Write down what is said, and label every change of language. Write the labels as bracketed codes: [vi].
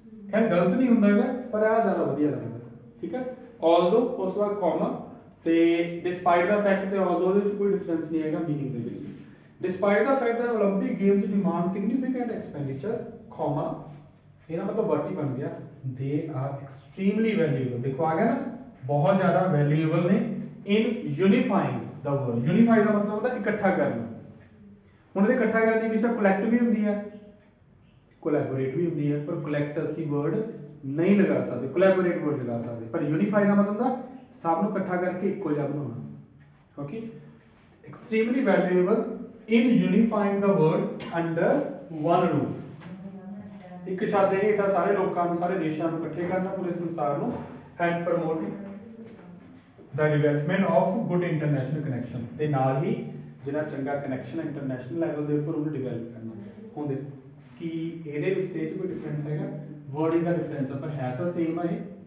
[pa] ਖੈਰ ਗਲਤ ਨਹੀਂ ਹੁੰਦਾ ਹੈਗਾ ਪਰ ਆ ਜ਼ਿਆਦਾ ਵਧੀਆ ਲੱਗਦਾ। ਠੀਕ ਹੈ, although ਉਸ ਤੋਂ ਬਾਅਦ ਕੋਮਾ ਤੇ [en] despite the fact [pa] ਤੇ although ਦੇ ਵਿੱਚ ਕੋਈ ਡਿਫਰੈਂਸ ਨਹੀਂ ਹੈਗਾ ਮੀਨਿੰਗ ਦੇ ਵਿੱਚ। [en] Despite the fact that Olympic Games demand significant expenditure, comma, [pa] ਇਹਦਾ ਮਤਲਬ ਵਟ ਹੀ ਬਣ ਗਿਆ, [en] they are extremely valuable। [pa] ਦੇਖੋ ਆ ਗਿਆ ਨਾ, ਬਹੁਤ ਜ਼ਿਆਦਾ valuable ਨੇ [en] in unifying the world। [pa] unify ਦਾ ਮਤਲਬ ਹੁੰਦਾ ਇਕੱਠਾ ਕਰਨਾ। ਹੁਣ ਇਹਦੇ ਇਕੱਠਾ ਕਰਨ ਦੀ ਵਿਸ਼ਾ collect ਵੀ ਹੁੰਦੀ ਹੈ, collaborate ਵੀ ਹੁੰਦੀ ਹੈ, ਪਰ collect ਅਸੀਂ word ਨਹੀਂ ਲਗਾ ਸਕਦੇ, collaborate word ਲਗਾ ਸਕਦੇ, ਪਰ unify ਦਾ ਮਤਲਬ ਹੁੰਦਾ ਸਭ ਨੂੰ ਇਕੱਠਾ ਕਰਕੇ ਇੱਕੋ ਜਿਹਾ ਬਣਾਉਣਾ। [en] Okay, extremely valuable in unifying the world under one roof। [pa] ਇੱਕ ਛੱਤ ਦੇ ਹੇਠਾਂ ਸਾਰੇ ਲੋਕਾਂ ਨੂੰ, ਸਾਰੇ ਦੇਸ਼ਾਂ ਨੂੰ ਇਕੱਠੇ ਕਰਨਾ, ਪੂਰੇ ਸੰਸਾਰ ਨੂੰ, [en] and promoting the development of good international connection, [pa] ਤੇ ਨਾਲ ਹੀ ਜਿਹੜਾ ਚੰਗਾ ਕਨੈਕਸ਼ਨ ਹੈ ਇੰਟਰਨੈਸ਼ਨਲ ਲੈਵਲ ਦੇ ਉੱਪਰ ਉਹਨੂੰ ਡਿਵੈਲਪ ਕਰਨਾ। ਹੁਣ ਦੇਖੋ ਕਿ ਇਹਦੇ ਵਿੱਚ ਤੇ ਕੋਈ ਡਿਫਰੈਂਸ ਹੈਗਾ, ਵਰਡਿੰਗ ਦਾ ਡਿਫਰੈਂਸ ਹੈ ਪਰ ਹੈ ਤਾਂ ਸੇਮ ਹੈ।